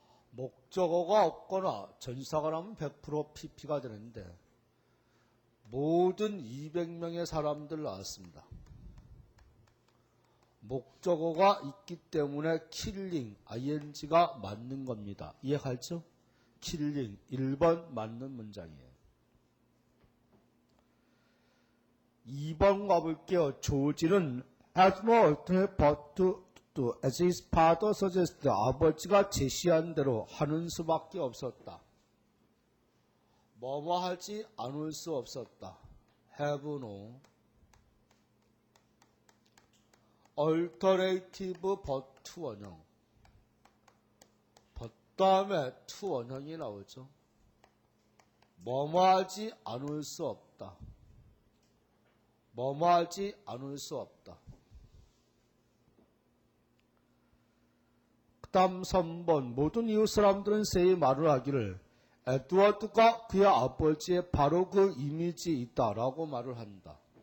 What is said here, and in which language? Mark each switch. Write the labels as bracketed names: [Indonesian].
[Korean] 목적어가 없거나 전치사가 나오면 100% pp가 되는데 모든 200명의 사람들 나왔습니다. 목적어가 있기 때문에 killing, ing가 맞는 겁니다. 이해가죠? killing, 1번 맞는 문장이에요. 2번 가볼게요. 조지는 [English] has no alternative but to do as his father suggested. [Korean] 아버지가 제시한 대로 하는 수밖에 없었다. 뭐뭐 하지 않을 수 없었다. [English] have no alternative but to 원형. [Korean] but 다음에 to 원형이 나오죠. 뭐뭐 하지 않을 수 없다. 뭐뭐 하지 않을 수 없다. 그 다음 3번 모든 이웃 사람들은 세의 말을 하기를 에드워드가 그의 아버지의 바로 그 이미지 있다라고 말을 한다.